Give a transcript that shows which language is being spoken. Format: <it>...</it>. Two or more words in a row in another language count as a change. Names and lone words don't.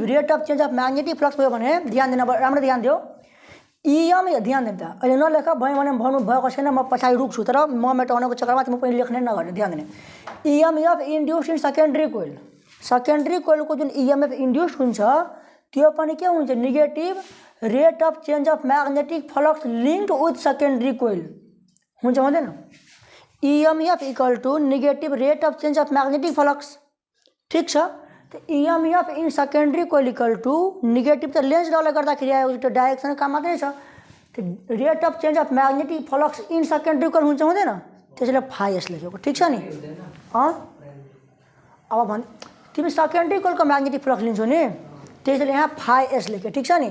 <en>rate of change of magnetic flux</en> <ne>भयो भने ध्यान दिन राम्रो ध्यान दियो ध्यान दिनु त अहिले नलेख भयो भने भन्नु भएको छैन म पछाडि रुक्छु तर म मेटाउनको चक्करमा तिमी पनि लेख्ने नगर्ने ध्यान दिने</ne> <en>EMF induced in secondary coilको</en> <ne>जुन</ne> <en>EMF induced</en> <ne>हुन्छ त्यो पनि के हुन्छ</ne> <en>negative rate of change of magnetic flux linked with secondary coil</en> <ne>हुन्छ हुँदैन</ne> <en>EMF equal to negative rate of change of magnetic flux</en> <ne>ठिक छ। तो</ne> <en>EMF in secondary coil equal to negative</en> <ne>त लेन्स डले गर्दाखेरि आयो त्यो डाइरेक्सन काम मात्रै छ</ne> <en>rate of change of magnetic flux in secondary coil</en> <ne>हुन्छ हुँदैन त्यसैले फाइएस लेखेको ठिक छ नि अब भन् तिमी</ne> <en>secondary coilको magnetic flux</en> <ne>लिन्छौ नि त्यसैले यहाँ फाइएस लेख्यो ठिक छ नि।</ne>